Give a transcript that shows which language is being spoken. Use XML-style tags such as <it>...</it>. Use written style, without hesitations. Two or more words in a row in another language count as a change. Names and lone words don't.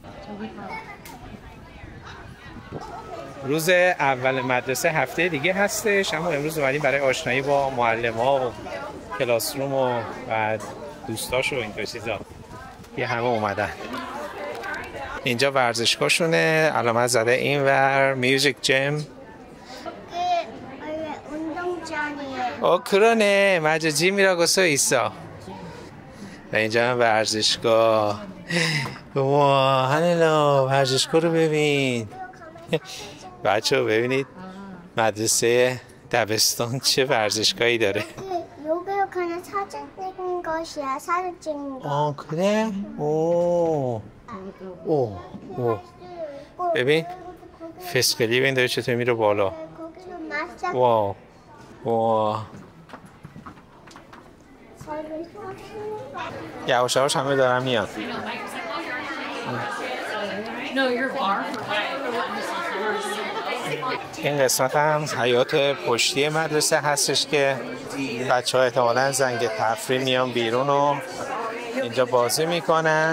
<fa>روز اول مدرسه هفته دیگه هستش، اما امروز اومدیم برای آشنایی با معلم‌ها و کلاس روم و بعد دوستاش و این چیزا. یه همه اومدن. اینجا ورزشگاهشونه، علامت زده اینور</fa> <en>music gym.</en> <ko>그러네. 맞아. 짐이라고 써 있어.</ko> <fa>و اینجا هم ورزشگاه. وا هنلا ورزشگاه رو ببین. بچه ها ببینید مدرسه دبستان چه ورزشگاهی داره.</fa> <ko>여기로 그냥 사진 찍은 것이야. 사진 찍은 거. 그래? 오.</ko> <fa>ببین فسقلی ببین داره چطور میره بالا. واو. یواش همه دارن میان. این قسمت هم حیات پشتی مدرسه هستش که بچه ها احتمالاً زنگ تفریح میان بیرون و اینجا بازی میکنن.</fa>